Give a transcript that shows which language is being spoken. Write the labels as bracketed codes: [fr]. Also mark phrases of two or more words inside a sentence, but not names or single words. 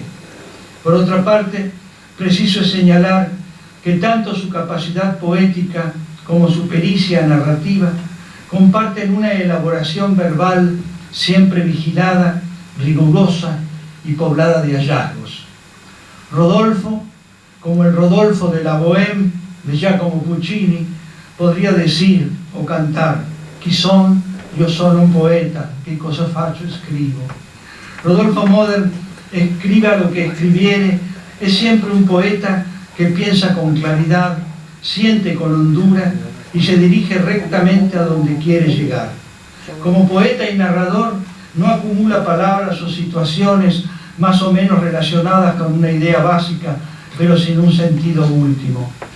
[es] Por otra parte, preciso es señalar que tanto su capacidad poética como su pericia narrativa comparten una elaboración verbal siempre vigilada, rigurosa y poblada de hallazgos. Rodolfo, como el Rodolfo de la Bohème de Giacomo Puccini, podría decir o cantar: [it] chi son, io sono un poeta, che cosa faccio, scrivo. [es] Rodolfo Modern, escriba lo que escribiere, es siempre un poeta que piensa con claridad, siente con hondura y se dirige rectamente a donde quiere llegar. Como poeta y narrador, no acumula palabras o situaciones más o menos relacionadas con una idea básica, pero sin un sentido último.